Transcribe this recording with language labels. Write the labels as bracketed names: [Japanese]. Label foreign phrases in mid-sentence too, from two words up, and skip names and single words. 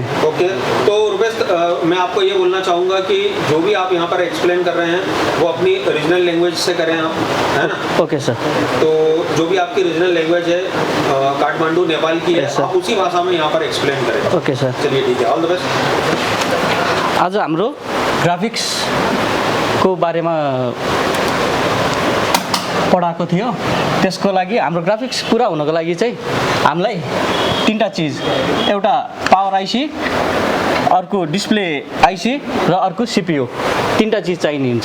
[Hindi] ओके, तो रुपेश मैं आपको ये बोलना चाहूँगा कि जो भी आप यहाँ पर एक्सप्लेन कर रहे हैं वो अपनी [English] regional language [Hindi] से करें आप, है ना? [English] okay sir. [Hindi] तो जो भी आपकी [English] regional language [Hindi] है काठमांडू नेपाल की है, [English] Yes, sir. [Hindi] आप उसी भाषा में यहाँ पर एक्सप्लेन करें। [English] okay sir. [Hindi] चलिए ठीक है, [English] all the best. [Nepali] आज हाम्रो ग्राफिक्सको बारेमा पढाएको थियो। त्यसको लागि हाम्रो ग्राफिक्स पुरा हुनको लागि चाहिँ हामीलाई तीनटा चिज, एउटा [English] power IC, [Nepali] अर्को [English] display IC [Nepali] र अर्को सीपीयू, तीनटा चिज चाहिने हुन्छ।